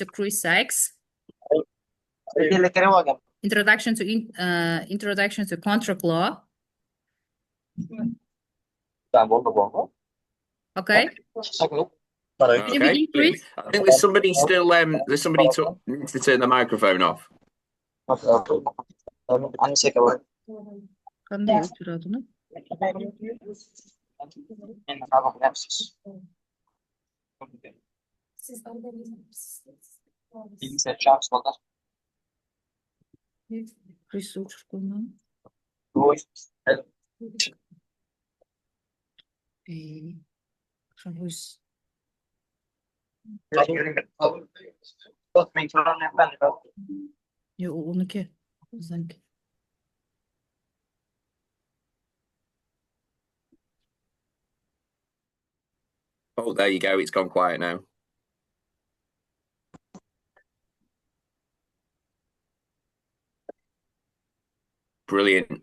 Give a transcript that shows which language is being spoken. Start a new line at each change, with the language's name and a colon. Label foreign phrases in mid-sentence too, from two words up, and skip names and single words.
English: Chris Sykes, introduction to contract law. Okay. Can you begin, Chris? I think there's somebody still needs to turn the microphone off.
Kazakh: Қандай отыратыны? Chris өшіріп қоймадың? Өз. Оныкі. Bizdenki.
English: Oh, there you go. It's gone quiet now. Brilliant.